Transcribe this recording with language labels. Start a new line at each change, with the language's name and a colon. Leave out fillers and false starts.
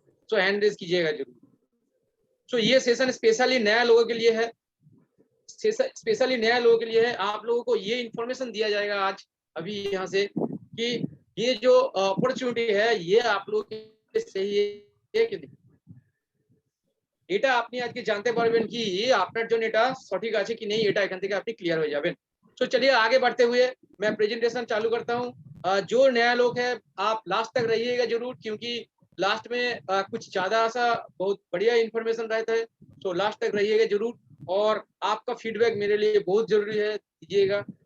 Hindi: सो hand raise कीजिएगा जरूर। सो ये सेशन स्पेशली नया लोगों के लिए है, स्पेशली नया लोगों के लिए है। आप लोगों को ये इंफॉर्मेशन दिया जाएगा आज अभी यहाँ से कि ये जो अपॉर्चुनिटी है ये आप लोगों के लिए सही है कि नहीं।
Bangla: এটা আপনি আজকে জানতে পারবেন কি আপনার জন্য এটা সঠিক আছে কি নেই, এটা এখান থেকে আপনি ক্লিয়ার হয়ে যাবেন।
Hindi: तो चलिए आगे बढ़ते हुए मैं प्रेजेंटेशन चालू करता हूँ। जो नया लोग है आप लास्ट तक रहिएगा जरूर, क्योंकि लास्ट में कुछ ज्यादा सा बहुत बढ़िया इंफॉर्मेशन रहता है। तो लास्ट तक रहिएगा जरूर और आपका फीडबैक मेरे लिए बहुत जरूरी है, दीजिएगा।